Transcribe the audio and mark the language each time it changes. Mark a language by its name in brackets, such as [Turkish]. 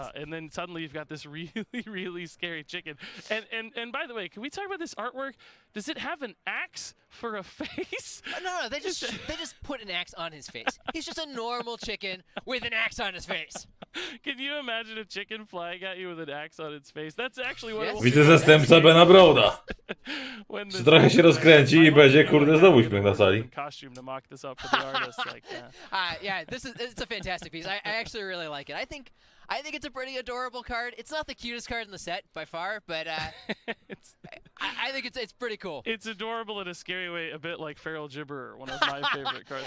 [English] And then suddenly you've got this really, really scary chicken. And by the way, can we talk about this artwork? Does it have an axe for a face? No. They just put an axe on his face. He's just a normal chicken with an axe on his face. Can you imagine a chicken flying at you with an axe on its face? That's actually what it will [Polish] Widzę zastępca Bena Broda. Czy trochę się rozkręci i będzie, kurde, znowu śmiech na sali. [English] Costume to mock this up for the artist, like, yeah, it's a fantastic piece. I actually really like it. I think it's a pretty adorable card. It's not the cutest card in the set by far, but I think it's pretty cool. It's adorable in a scary way, a bit like Feral Gibberer, one of my favorite cards.